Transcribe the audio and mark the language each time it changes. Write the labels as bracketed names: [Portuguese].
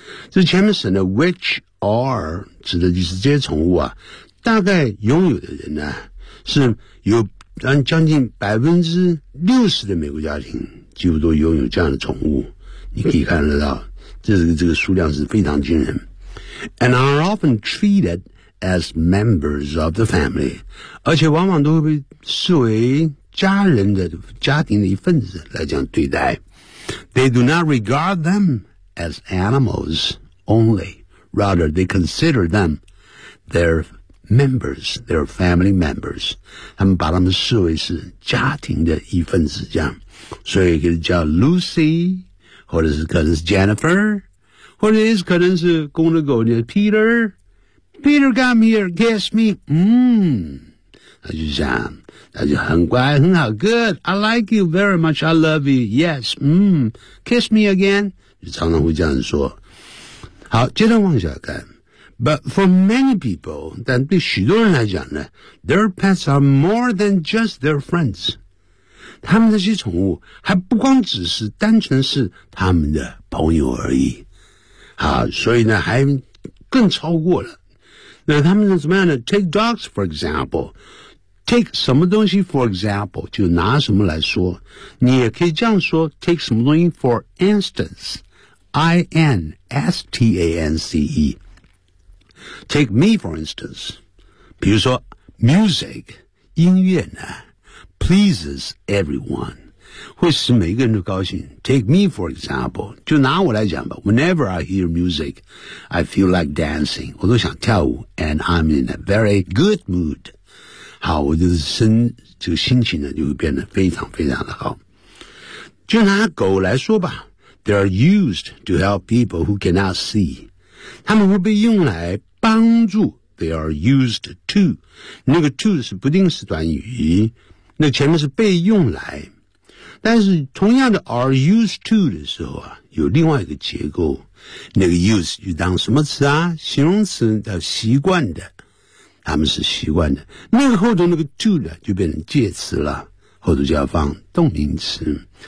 [Chinese] 这前面省的 [English] which are [Chinese] 指的就是这些宠物啊，大概拥有的人呢是有将近 60% 的美国家庭几乎都拥有这样的宠物。你可以看得到这个数量是非常惊人。 [English] And are often treated as members of the family. [Chinese] 而且往往都会被视为家庭的一份子来这样对待。 [English] They do not regard them as animals only. Rather, they consider them their members, their family members. [Chinese] 他们把他们视为是家庭的一份子这样。所以可以叫 Lucy, 或者是可能是 Jennifer,或者是可能是公的狗叫 [English] Peter come here, guess me, [Chinese] 他就这样，他就很乖很好 [English] good, I like you very much, I love you, yes, kiss me again, [Chinese] 就常常会这样说。好，接着往下看。 [English] But for many people, [Chinese] 但对许多人来讲呢， [English] their pets are more than just their friends. [Chinese] 他们这些宠物还不光只是单纯是他们的朋友而已。好，所以呢还更超过了。那他们是怎么样的 ? [English] Take dogs, for example. [Chinese] Take 什么东西 [English] for example, [Chinese] 就拿什么来说。你也可以这样说 ,take 什么东西 [English] for instance, [Chinese] I-N-S-T-A-N-C-E. [English] Take me, for instance. [Chinese] 比如说 [English] ,music, [Chinese] 音乐呢 [English] ,pleases everyone. [Chinese] 会使每个人都高兴。 [English] Take me for example, [Chinese] 就拿我来讲吧。 [English] Whenever I hear music, I feel like dancing. [Chinese] 我都想跳舞 [English] ,and I'm in a very good mood. [Chinese] 好，我就是这个心情呢就会变得非常非常的好。就拿狗来说吧 [English] ,they are used to help people who cannot see. [Chinese] 他们会被用来帮助 , [English] they are used to. [Chinese] 那个 to 是不定式短语，那前面是被用来。但是同样的 [English] are used to [Chinese] 的时候啊，有另外一个结构，那个 use 就当什么词啊，形容词叫习惯的，他们是习惯的，那个后头那个 to 呢就变成介词了，后头就要放动名词。